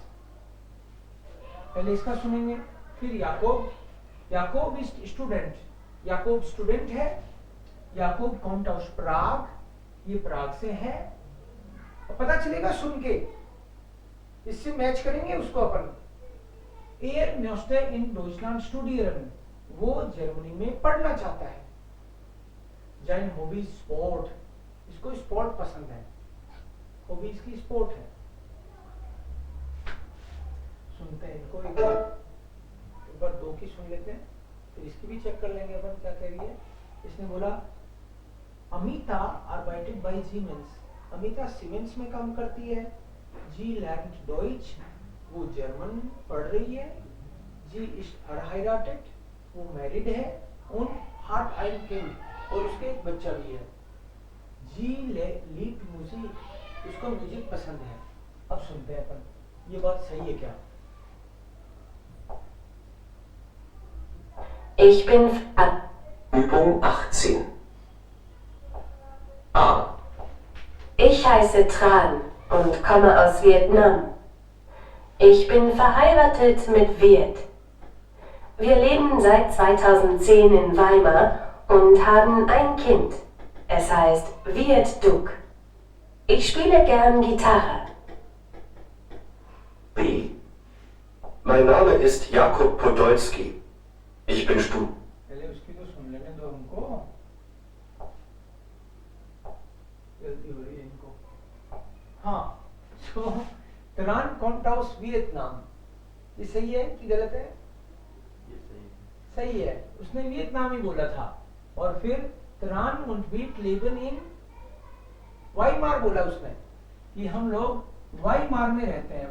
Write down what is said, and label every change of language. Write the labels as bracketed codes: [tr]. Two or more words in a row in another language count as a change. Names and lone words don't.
[hi] पहले इसका सुनेंगे, फिर याकूब, याकूब [en] is student, [hi] याकूब स्टूडेंट है। याकूब [de] kommt aus [hi] प्राग, ये प्राग से है। पता चलेगा सुन के, इससे मैच करेंगे उसको अपन। [de] Er möchte in Deutschland studieren, [hi] वो जर्मनी में पढ़ना चाहता है। [de] Sein Hobby [hi] स्पोर्ट, इसको स्पोर्ट पसंद है, हॉबी इसकी स्पोर्ट है। सुनते हैं इनको एक बार 2 की सुन लेते हैं, फिर इसकी भी चेक कर लेंगे अपन क्या कह रही है। इसने बोला अमिता [de] arbeitet bei Siemens, [hi] अमिता सीमेंस में काम करती है। [de] जी lernt Deutsch, [hi] वो जर्मन पढ़ रही है। [de] जी ist verheiratet, [hi] वो मैरिड है। [de] und hat ein Kind, [hi] और उसके एक बच्चा भी है। [de] जी liebt Musik, [hi] उसको म्यूजिक पसंद है। अब सुनते हैं अपन, ये बात सही है क्या? [de] Ich bin Übung 18. A. Ich heiße Tran und komme aus Vietnam. Ich bin verheiratet mit Viet. Wir leben seit 2010 in Weimar und haben ein Kind. Es heißt Viet Duc. Ich spiele gern Gitarre. B. Mein Name ist Jakub Podolski. Ich bin [hi] पहले उसकी तो सुन लेने दो हमको, जल्दी हो रही है इनको। हाँ, तो त्रान [de] kommt aus [hi] वियतनाम, ये सही है कि गलत है? ये सही है। सही है, उसने वियतनाम ही बोला था। और फिर [de] Tran und Viet leben in Weimar [hi] बोला उसने कि हम लोग वाइमार में रहते हैं।